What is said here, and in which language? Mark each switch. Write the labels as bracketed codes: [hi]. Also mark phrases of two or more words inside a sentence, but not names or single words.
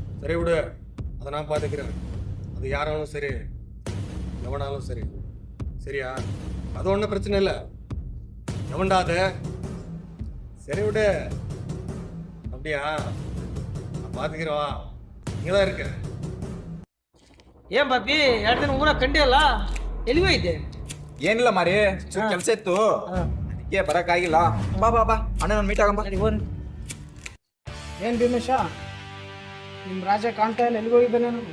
[ta] சரி விடு, அதை நான் பார்த்துக்கிறேன். அது யாராலும் சரி, எவனாலும் சரி, சரியா? அது ஒன்றும் பிரச்சனை இல்லை. எவன்டா அது? சரி விடு. அப்படியா? நான் பார்த்துக்கிறவா, இங்கே தான் இருக்கேன். [kn] ಏನ್ ಬಾಪಿ 2 ದಿನ ಊರ ಕಂಡಿಯಲ್ಲ, ಎಲ್ಲಿಗೂ ಇದ್ದೆ? ಏನಿಲ್ಲ ಮಾರಿ, ಕೆಲಸ ಇತ್ತು, ಅದಕ್ಕೆ ಬರಕ್ಕಾಗಿಲ್ಲ. ಬಾ ಬಾ ಬಾ, ಅಣ್ಣ ನಾನು ಮೀಟ್ ಆಗಂಬ. ಏನ್ ಭೀಮೇಶ, ನಿಮ್ ರಾಜ ಕಾಣ್ತಾ ಇಲ್ಲ, ಎಲ್ಲಿಗೆ ಹೋಗಿದ್ದಾನೆ?